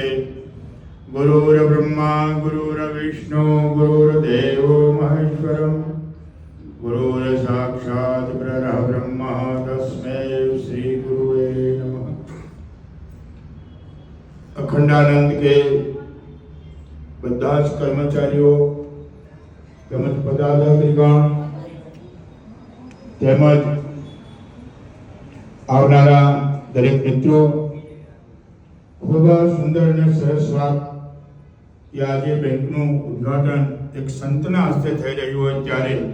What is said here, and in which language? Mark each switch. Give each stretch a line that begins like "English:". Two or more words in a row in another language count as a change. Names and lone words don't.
Sanskrit: गुरुर्ब्रह्मा गुरुर्विष्णु गुरुर्देवो महेश्वरम् गुरुर्साक्षात् परब्रह्म तस्मै श्री गुरुवे नमः।
Gujarati: अखंडानंद के બધા જ કર્મચારીઓ તેમજ પદાધિકારીગણ તેમજ આવનારા દરેક મિત્રો ખૂબ સુંદર અને સરસ વાત કે આજે બેંકનું ઉદ્ઘાટન એક સંતના હસ્તે થઈ રહ્યું હોય ત્યારે